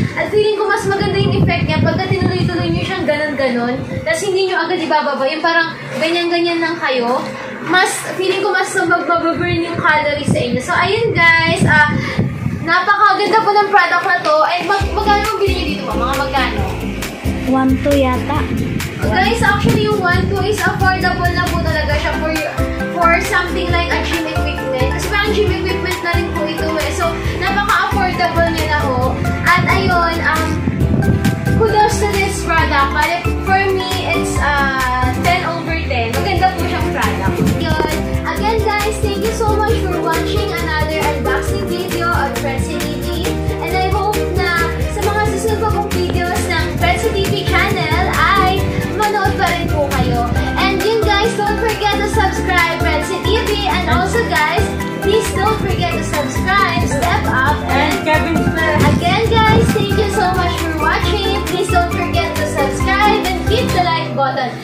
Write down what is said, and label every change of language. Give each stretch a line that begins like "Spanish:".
Filipino: At feeling ko mas maganda yung effect niya pagka tinuloy-tuloy nyo siyang ganon-ganon, tapos hindi nyo agad ibababa, yung parang ganyan-ganyan lang kayo, feeling ko mas magbaburn yung calories sa inyo. So ayun guys, napakaganda po ng product na to. Ay, magkano ang bilhin nyo dito po? Mga magkano? 1-2 yata.
English: Guys, actually
Filipino: yung
English: 1-2 is affordable
Filipino: na po talaga siya
English: for something like a gym equipment.
Filipino: Kasi parang gym equipment na rin po ito eh. So, napaka-affordable niya na ho. At ayun,
English: kudos to this product. But for me, it's 10/10.
Filipino: Maganda po siyang product. Yun.
English: Again guys, thank you so much for watching another unboxing video of Fredzy TV. And I hope
Filipino: na sa mga susunod pa pong videos ng Fredzy TV channel ay manood pa rin po kayo.
English: And yun guys, don't forget to subscribe Fredzy TV. And also guys, please don't forget to subscribe, Step Up, and Kevin's Pet. Again guys, thank you so much for watching. Please don't forget to subscribe and hit the like button.